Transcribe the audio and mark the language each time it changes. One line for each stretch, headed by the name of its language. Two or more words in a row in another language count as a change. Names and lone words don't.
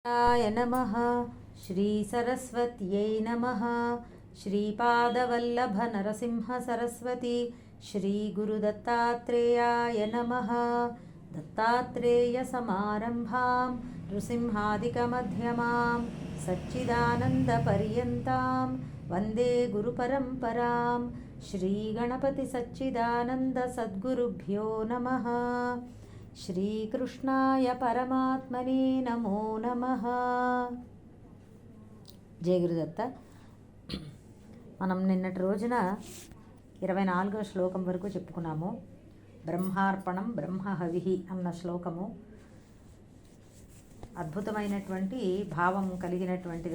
Sanskrit: नमः श्रीसरस्वत्यै नमः श्रीपादवल्लभनरसिंहसरस्वती श्रीगुरुदत्तात्रेयाय नमः दत्तात्रेयसमारम्भां नृसिंहादिकमध्यमां सच्चिदानन्दपर्यन्तां वन्दे गुरुपरम्परां श्रीगणपतिसच्चिदानन्दसद्गुरुभ्यो नमः। శ్రీకృష్ణాయ పరమాత్మనే నమో నమః.
Telugu: జయ గురుదత్త. మనం నిన్నటి రోజున 24వ శ్లోకం వరకు చెప్పుకున్నాము.
Sanskrit: బ్రహ్మార్పణం బ్రహ్మహవిః
Telugu: అన్న శ్లోకము అద్భుతమైనటువంటి భావం కలిగినటువంటిది.